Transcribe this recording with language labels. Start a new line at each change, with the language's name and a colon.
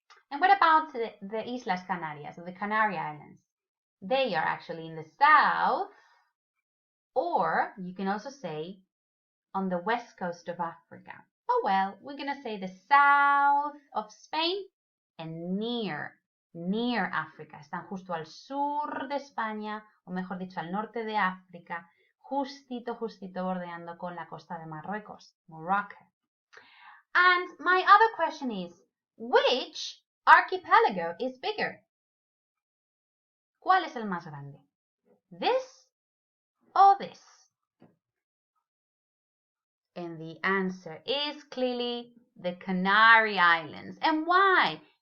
English: And what about the Islas Canarias, or the Canary Islands? They are actually in the south, or you can also say on the west coast of Africa. Oh well, we're going to say the south of Spain and near África.
Spanish: Están justo al sur de España, o mejor dicho, al norte de África, justito bordeando con la costa de Marruecos, Morocco.
English: And my other question is, which archipelago is bigger?
Spanish: ¿Cuál es el más grande?
English: This or this? And the answer is clearly the Canary Islands. And why?